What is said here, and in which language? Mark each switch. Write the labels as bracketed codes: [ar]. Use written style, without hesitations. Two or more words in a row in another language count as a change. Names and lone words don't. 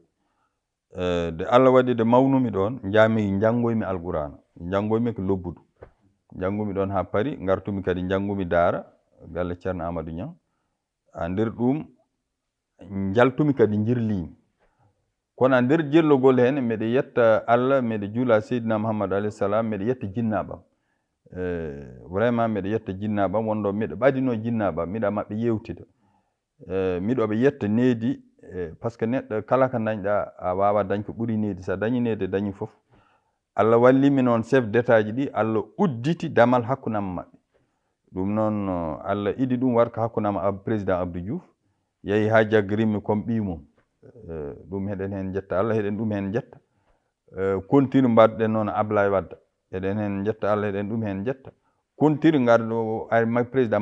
[ff] de Allah waɗi de mawnumi ɗon jaami janggoymi alqur'ana janggoymi ko lobbudu janggumi ɗon ha Paris gartumi kadi janggumi Daara galle ceerno Amadou Niang a nder ɗum jaltumi kadi jirlimi kono nder jellogol hen mbeɗa yetta Allah mbeɗa juula seydina Muhammad [ar] عليه السلام [ff] mbeɗa yetta jinnaɓam vraiment mbeɗa yetta jinnaɓam wonɗo mbeɗa ɓadino jinnaɓam miɗa maɓɓe yewtida miɗoɓe yetta needi par ce que neɗɗo kala ko dañɗa a wawa dañ ko ɓuuri needi sa dañi needi dañi fof Allah wallimi noon [fr] chef d'état [ff] ji ɗi Allah udditi damal hakkunam maɓɓe ɗum noon Allah iɗi ɗum waɗa ko hakkunama président Abdou Diouf yeehi ha jaggarimmi comme ɓimum ɗum heɗen hen jetta Allah heɗen ɗum hen jetta continue mbaɗɗen noon Ablaye Wadda eɗen hen jetta Allah eɗen ɗum hen jetta continue ngarɗo ari président